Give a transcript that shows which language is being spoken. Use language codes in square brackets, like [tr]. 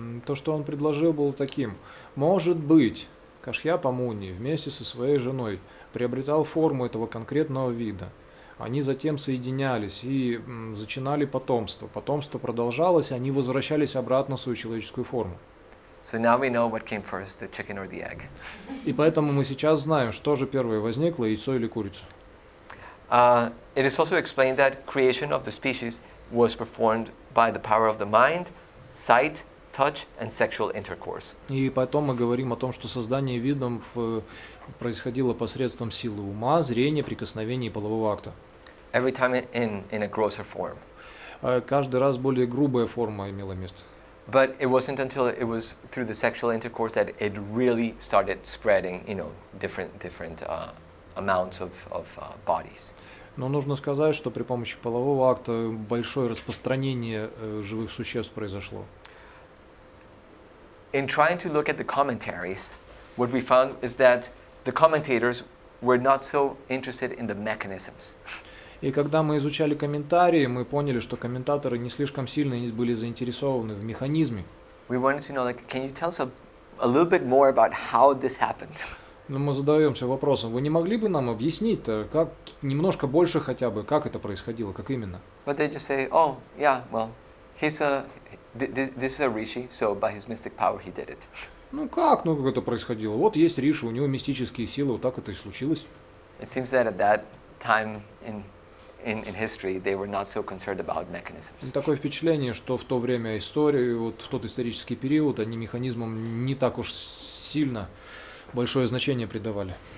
[ru] То, что он предложил, было таким: может быть, Кашьяпа Муни вместе со своей женой приобретал форму этого конкретного вида. Они затем соединялись и зачинали потомство. Потомство продолжалось, и они возвращались обратно в свою человеческую форму. [en] So now we know what came first, the chicken or the egg. [ru] И поэтому мы сейчас знаем, что же первое возникло, яйцо или курица. [en] It is also explained that creation of the species was performed by the power of the mind, sight, touch, and sexual intercourse. [ru] И потом мы говорим о том, что создание видов происходило посредством силы ума, зрения, прикосновения и полового акта. [en] Every time in a grosser form. [ru] Каждый раз более грубая форма имела место. [en] But it wasn't until it was through the sexual intercourse that it really started spreading, different amounts of bodies. [ru] Но нужно сказать, что при помощи полового акта большое распространение живых существ произошло. [en] In trying to look at the commentaries, what we found is that the commentators were not so interested in the mechanisms. [ru] И когда мы изучали комментарии, мы поняли, что комментаторы не слишком сильно были заинтересованы в механизме. [en] We wanted to know, can you tell us a little bit more about how this happened? [ru] Но мы задаемся вопросом: вы не могли бы нам объяснить, как немножко больше хотя бы, как это происходило, как именно? [en] But they just say, oh, yeah, well, this is a rishi, so by his mystic power he did it. [ru] Как это происходило? Вот есть риши, у него мистические силы, вот так это и случилось. [en] It seems that at that time in history they were not so concerned about mechanisms. [ru] Такое впечатление, что в то время истории, вот в тот исторический период, они механизмам не так уж сильно большое значение придавали.